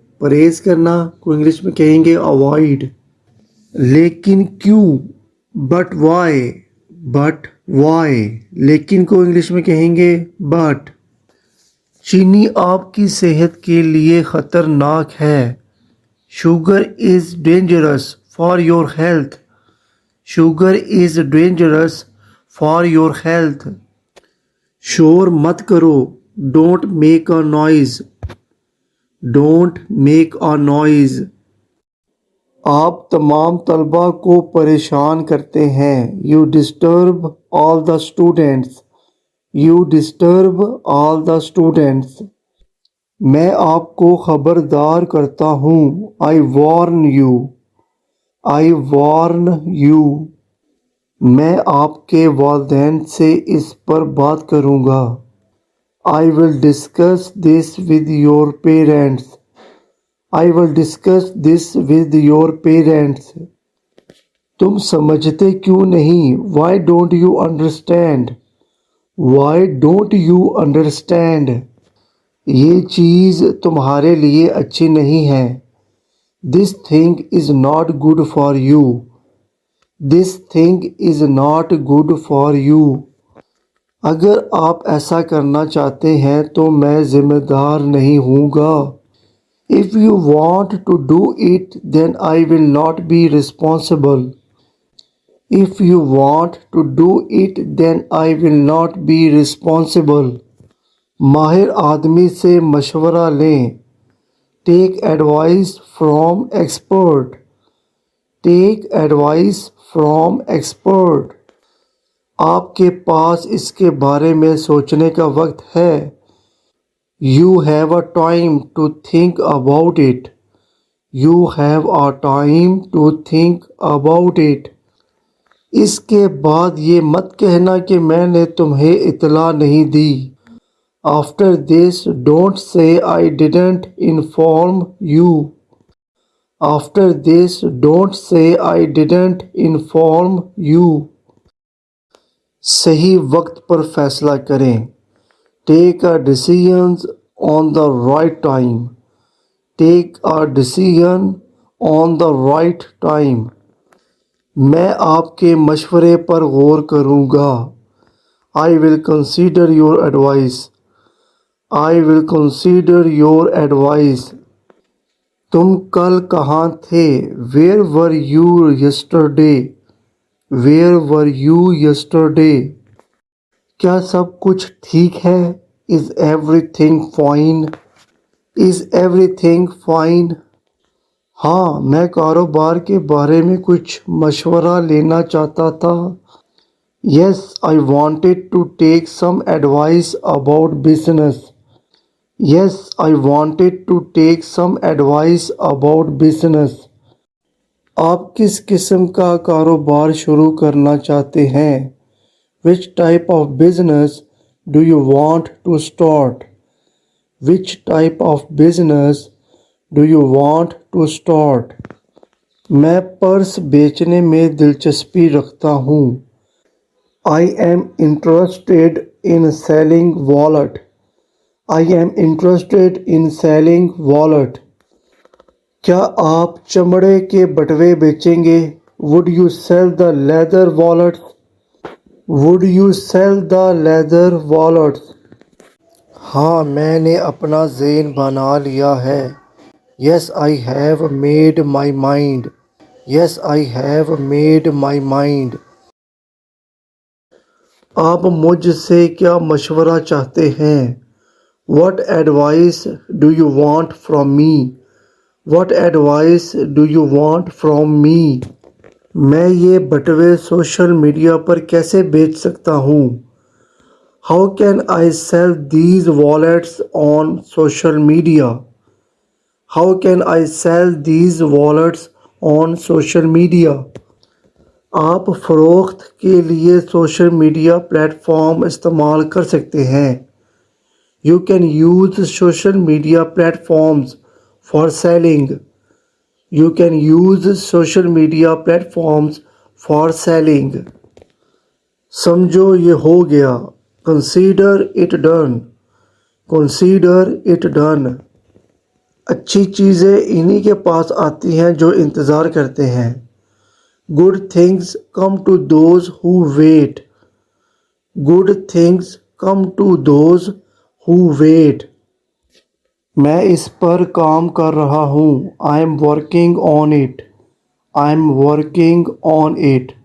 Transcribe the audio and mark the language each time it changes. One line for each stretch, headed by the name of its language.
Urdu: پرہیز کرنا کو انگلش میں کہیں گے avoid. لیکن کیوں؟
English: But why? But why?
Urdu: لیکن کو انگلش میں کہیں گے but. چینی آپ کی صحت کے لیے خطرناک ہے.
English: Sugar is dangerous for your health. Sugar is dangerous for your health.
Urdu: شور مت کرو.
English: Don't make a noise. Don't make a noise.
Urdu: آپ تمام طلباء کو پریشان کرتے ہیں.
English: You disturb all the students. You disturb all the students.
Urdu: میں آپ کو خبردار کرتا ہوں.
English: I warn you. I warn you.
Urdu: میں آپ کے والدین سے اس پر بات کروں گا.
English: I will discuss this with your parents. I will discuss this with your parents.
Urdu: تم سمجھتے کیوں نہیں؟
English: Why don't you understand? Why don't you understand?
Urdu: یہ چیز تمہارے لیے اچھی نہیں ہے.
English: This thing is not good for you. This thing is not good for you.
Urdu: اگر آپ ایسا کرنا چاہتے ہیں تو میں ذمہ دار نہیں ہوں گا.
English: If you want to do it, then I will not be responsible. If you want to do it, then I will not be responsible.
Urdu: ماہر آدمی سے مشورہ لیں.
English: Take advice from expert. Take advice from expert.
Urdu: آپ کے پاس اس کے بارے میں سوچنے کا وقت ہے.
English: You have a time to think about it. You have a time to think about it.
Urdu: اس کے بعد یہ مت کہنا کہ میں نے تمہیں اطلاع نہیں دی.
English: After this, don't say I didn't inform you. After this, don't say I didn't inform you.
Urdu: صحیح وقت پر فیصلہ کریں.
English: Take a decision on the right time. Take a decision on the right time.
Urdu: میں آپ کے مشورے پر غور کروں گا.
English: I will consider your advice. I will consider your advice.
Urdu: تم کل کہاں تھے؟
English: Where were you yesterday? Where were you yesterday?
Urdu: کیا سب کچھ ٹھیک ہے؟
English: Is everything fine? Is everything fine?
Urdu: ہاں، میں کاروبار کے بارے میں کچھ مشورہ لینا چاہتا تھا.
English: Yes, I wanted to take some advice about business. Yes, I wanted to take some advice about business.
Urdu: آپ کس قسم کا کاروبار شروع کرنا چاہتے ہیں؟
English: Which type of business do you want to start? Which type of business do you want to start?
Urdu: میں پرس بیچنے میں دلچسپی رکھتا ہوں.
English: I am interested in selling wallet. I am interested in selling wallet.
Urdu: کیا آپ چمڑے کے بٹوے بیچیں گے؟
English: Would you sell the leather wallets? Would you sell the leather wallets?
Urdu: ہاں، میں نے اپنا ذہن بنا لیا ہے.
English: Yes, I have made my mind. Yes, I have made my mind.
Urdu: آپ مجھ سے کیا مشورہ چاہتے ہیں؟
English: What advice do you want from me? What advice do you want from me?
Urdu: میں یہ بٹوے سوشل میڈیا پر کیسے بیچ سکتا ہوں؟
English: How can I sell these wallets on social media? How can I sell these wallets on social media?
Urdu: آپ فروخت کے لیے social media plate form استعمال کر سکتے ہیں.
English: You can use social media platforms for selling. You can use social media platforms for selling.
Urdu: سمجھو یہ ہو گیا.
English: Consider it done. Consider it done.
Urdu: اچھی چیزیں انہی کے پاس آتی ہیں جو انتظار کرتے ہیں.
English: Good things come to those who wait. Good things come to those who wait.
Urdu: میں اس پر کام کر رہا ہوں.
English: I am working on it. I am working on it.